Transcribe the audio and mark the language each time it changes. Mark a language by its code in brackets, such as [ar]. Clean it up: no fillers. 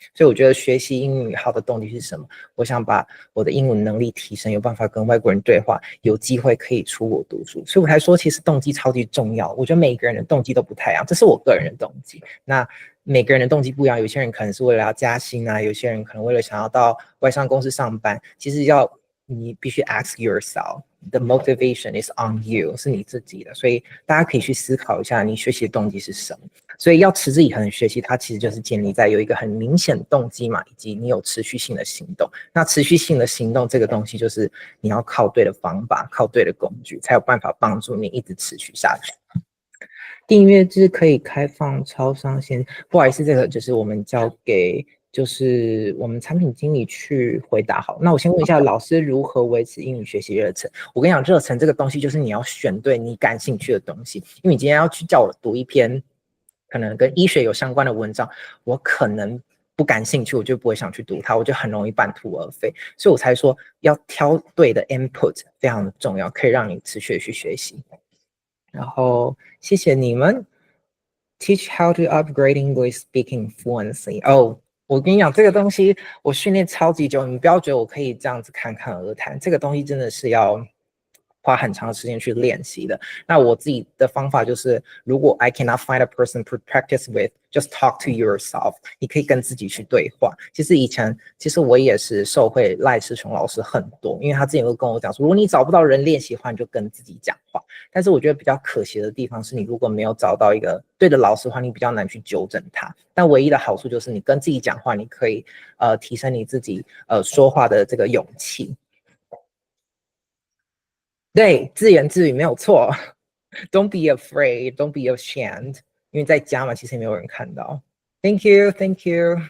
[zh] 所以我觉得学习英语好的动力是什么？我想把我的英文能力提升，有办法跟外国人对话，有机会可以出国读书。所以我才说其实动机超级重要，我觉得每个人的动机都不太一样，这是我个人的动机。那每个人的动机不一样，有些人可能是为了要加薪啊，有些人可能为了想要到外商公司上班。其实你必须 [en] ask yourself， the motivation is on you， [zh] 是你自己的。所以大家可以去思考一下，你学习的动机是什么。所以要持之以恒的学习，它其实就是建立在有一个很明显的动机嘛，以及你有持续性的行动。那持续性的行动这个东西，就是你要靠对的方法，靠对的工具，才有办法帮助你一直持续下去。订阅制可以开放超商线，不好意思，这个就是我们交给就是我们产品经理去回答好。那我先问一下老师，如何维持英语学习热忱？我跟你讲，热忱这个东西就是你要选对你感兴趣的东西。因为你今天要去叫我读一篇可能跟医学有相关的文章，我可能不感兴趣，我就不会想去读它，我就很容易半途而废。所以我才说要挑对的 input 非常的重要，可以让你持续的去学习。然后谢谢你们。 [en] Teach how to upgrade English speaking fluency. [zh] 哦，我跟你讲，这个东西我训练超级久，你不要觉得我可以这样子侃侃而谈，这个东西真的是要花很长的时间去练习的。那我自己的方法就是，如果 [en] I cannot find a person to practice with, just talk to yourself. [zh] 你可以跟自己去对话。其实我也是受惠赖世雄老师很多，因为他之前都跟我讲说，如果你找不到人练习的话，你就跟自己讲话。但是我觉得比较可惜的地方是，你如果没有找到一个对的老师的话，你比较难去纠正他。但唯一的好处就是你跟自己讲话，你可以提升你自己说话的这个勇气。对，自言自语没有错。 [en] Don't be afraid, don't be ashamed. [zh] 因为在家嘛，其实也没有人看到。 [en] Thank you, thank you.